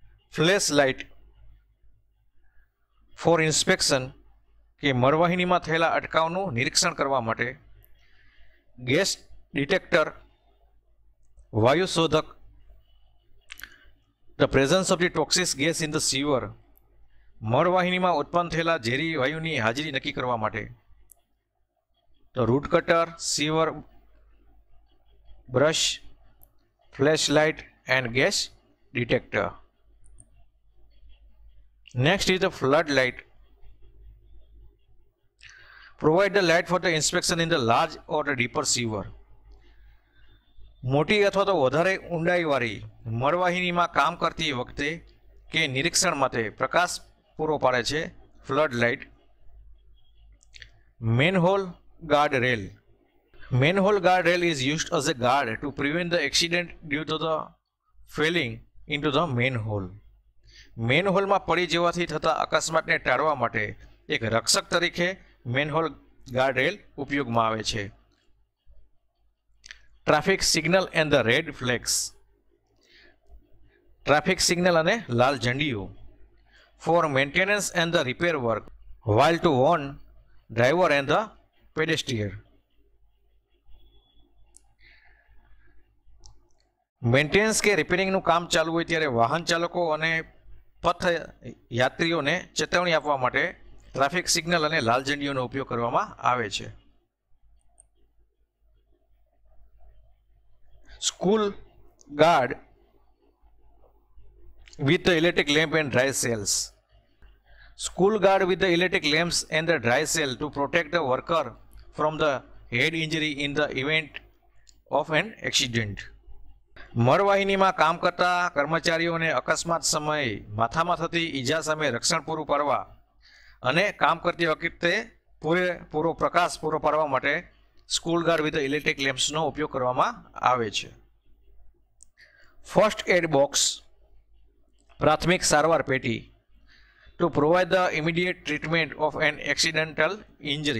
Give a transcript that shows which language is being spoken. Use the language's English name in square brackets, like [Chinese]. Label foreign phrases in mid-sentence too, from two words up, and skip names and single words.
[English] flash light for inspection [Gujarati] કે મળવાહિનીમાં થયેલા અટકાવનું નિરીક્ષણ કરવા માટે, [English] gas detector [Gujarati] વાયુ શોધક, [English] the presence of the toxic gas in the sewer [Gujarati] મળવાહિનીમાં ઉત્પન્ન થયેલા ઝેરી વાયુની હાજરી નક્કી કરવા માટે, તો [English] root cutter, sewer brush, flash light and gas detector. Next is the flood light. Provide the light for the inspection in the large or the deeper sewer. [Gujarati] મોટી અથવા તો વધારે ઊંડાઈવાળી મળવાહિનીમાં કામ કરતી વખતે કે નિરીક્ષણ માટે પ્રકાશ પૂરો પાડે છે [English] flood light. manhole guard rail. Manhole guard rail is used as a guard to prevent the accident due to the falling into the manhole. [Gujarati] મેનહોલમાં પડી જવાથી થતા અકસ્માતને ટાળવા માટે એક રક્ષક તરીકે [English] manhole guard rail [Gujarati] ઉપયોગમાં આવે છે. [English] traffic signal and the red flags. [Gujarati] ટ્રાફિક સિગ્નલ અને લાલ ઝંડીઓ [English] for maintenance and the repair work while to warn driver and the pedestrian. [Gujarati] મેન્ટેનન્સ કે રિપેરિંગનું કામ ચાલુ હોય ત્યારે વાહન ચાલકો અને પથ યાત્રીઓને ચેતવણી આપવા માટે [English] traffic signal [Gujarati] અને લાલ ઝંડીઓનો ઉપયોગ કરવામાં આવે છે. [English] school guard with the electric lamp and dry cells. School guard with the electric lamps and the dry cell to protect the worker from the head injury in the event of an accident. [Gujarati] મળવાહિનીમાં કામ કરતા કર્મચારીઓને અકસ્માત સમયે માથામાં થતી ઈજા સામે રક્ષણ પૂરું પાડવા અને કામ કરતી વખતે પૂરેપૂરો પ્રકાશ પૂરો પાડવા માટે [English] school guard with electric lamps [Gujarati] ઉપયોગ કરવામાં આવે છે. [English] first aid box [Gujarati] પ્રાથમિક સારવાર પેટી [English] to provide the immediate treatment of an accidental injury.